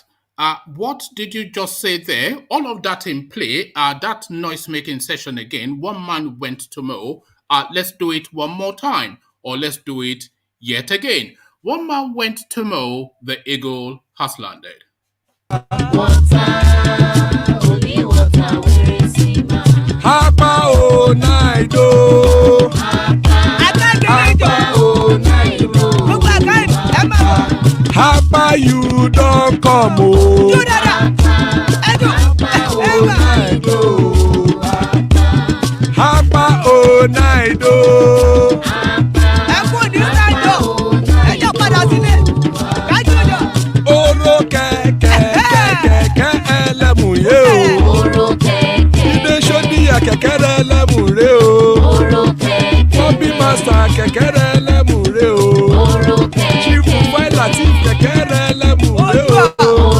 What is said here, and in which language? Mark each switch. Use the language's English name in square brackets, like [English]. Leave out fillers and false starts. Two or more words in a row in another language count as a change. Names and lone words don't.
[English] What did you just say there? All of that in play, that noise making session again. One man went to mow. Let's do it one more time, or let's do it yet again. One man went to mow, the eagle has landed. Hapa o naido. Hapa o naido. Hapa you don't come o. Hapa o naido. Hapa o naido. [Yoruba] Oro kẹ̀kẹ́ ẹlẹ́mùyé o. Ilé ṣọ́díyà kẹ̀kẹ́ rẹ̀ ẹlẹ́mùrè o. Bobby Master kẹ̀kẹ́ rẹ̀ ẹlẹ́mùrè o. Chief Failati kẹ̀kẹ́ rẹ̀ ẹlẹ́mùrè o.